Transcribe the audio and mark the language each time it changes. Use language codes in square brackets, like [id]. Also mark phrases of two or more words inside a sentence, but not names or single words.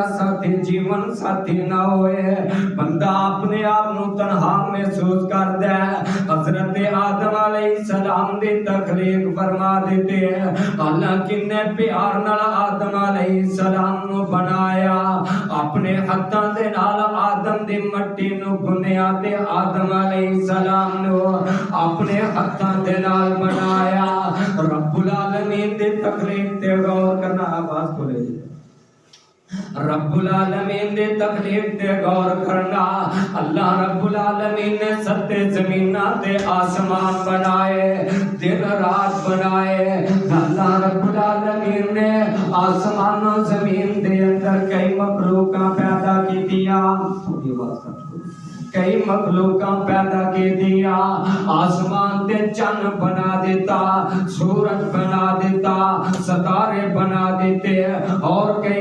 [pa] ساتھی جیون ساتھی نہ ہوئے بندہ اپنے آپ نو تنہا محسوس کر دے حضرت آدم [ar] علیہ السلام [pa] دی تخلیق فرما دیتے اللہ کنے پیار نال آدم [ar] علیہ السلام [pa] نو بنایا اپنے ہتھاں دے نال آدم دی مٹی نو گنیا تے آدم علیہ السلام نو اپنے ہتھاں دے نال بنایا رب العالمین دی تخلیق تے غور کرنا آواز کھولے رب العالمین دی تخلیق تے غور کرنا اللہ رب العالمین نے ستے زمیناں تے آسمان بنائے دن رات بنائے اللہ رب العالمین نے آسمان و زمین دے اندر کئی مخلوقاں پیدا کی دیا کئی مخلوقاں پیدا کی دیا آسمان تے چن بنا دیتا سورج بنا دیتا ستارے بنا دیتے اور کئی